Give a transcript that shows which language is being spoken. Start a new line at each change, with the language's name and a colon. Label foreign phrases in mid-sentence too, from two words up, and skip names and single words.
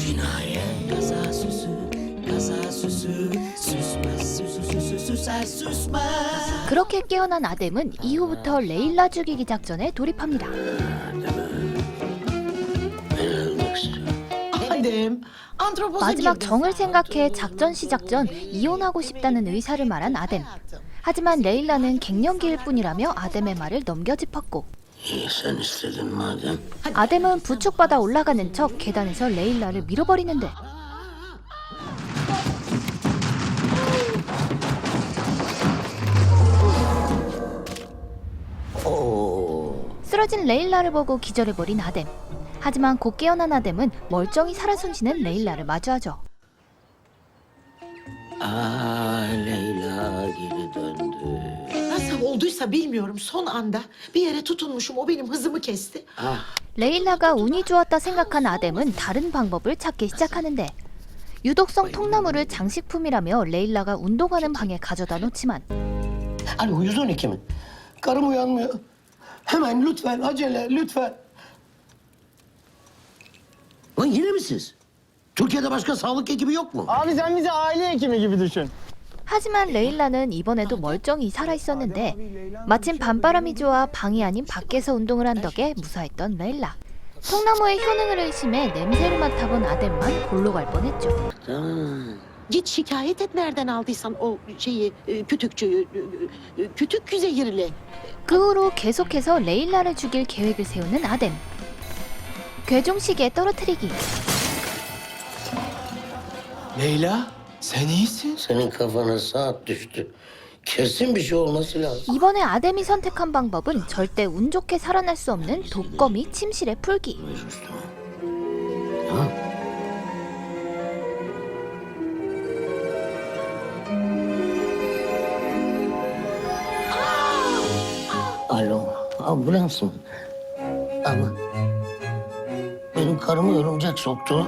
Korean: 그렇게 깨어난 아담은 이후부터 레일라 죽이기 작전에 돌입합니다. Adem. 마지막 정을 생각해 작전 시작 전 이혼하고 싶다는 의사를 말한 아담. 하지만 레일라는 갱년기일 뿐이라며 아담의 말을 넘겨 짚었고
Turkish: İyi sen istedin madem.
Korean: 아담은 부축받아 올라가는 척 계단에서 레일라를 밀어버리는데 쓰러진 레일라를 보고 기절해버린 아담. 하지만 곧 깨어난 아담은 멀쩡히 살아 숨쉬는 레일라를 마주하죠.
Turkish: Leyla geri döndü. Nasıl olduysa bilmiyorum. Son anda bir yere tutunmuşum. O benim hızımı kesti.
Korean: 레일라가 운이 좋았다 생각한 아뎀은 다른 방법을 찾기 시작하는데 유독성 통나무를 장식품이라며 레일라가 운동하는 방에 가져다 놓지만
Turkish: Alo 112 mi? Karım uyanmıyor. Hemen lütfen acele lütfen. Lan yine mi siz? Türkiye'de başka sağlık ekibi yok mu? Abi sen bizi aile hekimi gibi düşün.
Korean: 하지만 레일라는 이번에도 멀쩡히 살아있었는데 마침 밤바람이 좋아 방이 아닌 밖에서 운동을 한 덕에 무사했던 레일라. 통나무의 효능을 의심해 냄새를 맡아본 아뎀만 골로 갈 뻔했죠.
Turkish: Git şikayet et nereden aldıysan o şeyi kütükçüyü. Kütük zehirli.
Korean: 그 후로 계속해서 레일라를 죽일 계획을 세우는 아뎀. 괴종식에 떨어뜨리기.
Turkish: Leyla, sen iyisin. Senin kafana saat düştü. Kesin bir şey olması lazım.
Korean: 이번에 아뎀이 선택한 방법은 절대 운 좋게 살아날 수 없는 독거미 침실에 풀기.
Turkish: Alo, ambulans mı? Ama benim karımı örümcek soktu.